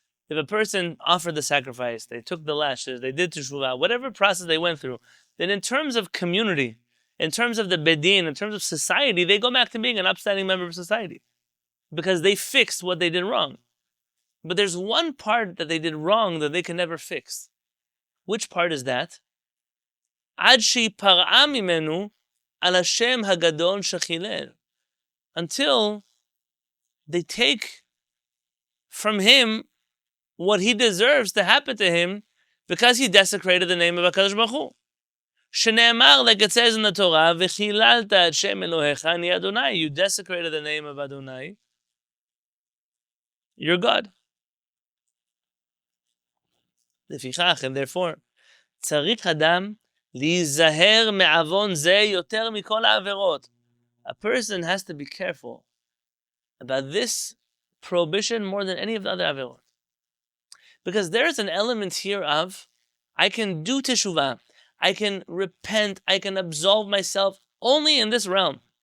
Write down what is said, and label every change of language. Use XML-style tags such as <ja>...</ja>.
<en>If a person offered the sacrifice, they took the lashes, they did teshuvah, whatever process they went through, then in terms of community, in terms of the bedin, in terms of society, they go back to being an upstanding member of society because they fixed what they did wrong. But there's one part that they did wrong that they can never fix. Which part is that?</en> <he>עד שיפרעה ממנו על השם הגדול שחילל.</he> <en>Until they take from him what he deserves to happen to him because he desecrated the name of HaKadosh Baruch Hu.</en> <he>שנאמר,</he> <en>like it says in the Torah,</en> <he>וחיללת את שם אלוהיך אני Adonai.</he> <en>You desecrated the name of Adonai. You're God.</en> <he>לפיכך,</he> <en>and therefore,</en> <he>צריך אדם להיזהר מעוון זה יותר מכל העבירות.</he> <en>A person has to be careful about this prohibition more than any of the other averot. Because there is an element here of, I can do teshuvah, I can repent, I can absolve myself only in this realm.</en>